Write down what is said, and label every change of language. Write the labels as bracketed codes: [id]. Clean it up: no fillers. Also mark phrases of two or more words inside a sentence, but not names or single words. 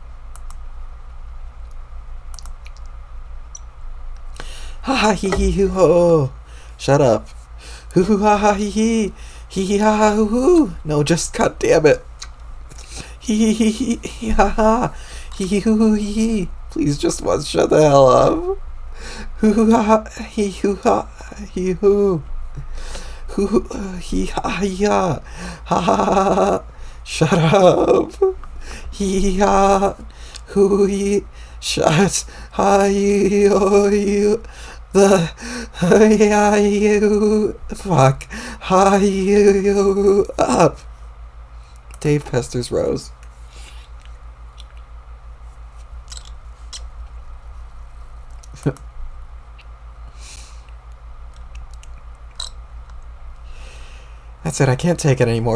[en] Ha ha hee hee hoo ho. Shut up. Hoo hoo ha ha hee hee. Hee hee ha ha hoo hoo. No, just god damn it. Hee hee hee hee ha ha. Hee hee hoo hoo hee hee. Please just once shut the hell up. Hoo hoo ha ha hee hoo ha hee hoo. Hoo hoo hee ha hee ha. Ha ha ha ha. Shut up. Hee ha. Hoo hee. Shut. Ha you. The. Ha you. Fuck. Ha you. Up. Dave pesters Rose. That's it, I can't take it anymore.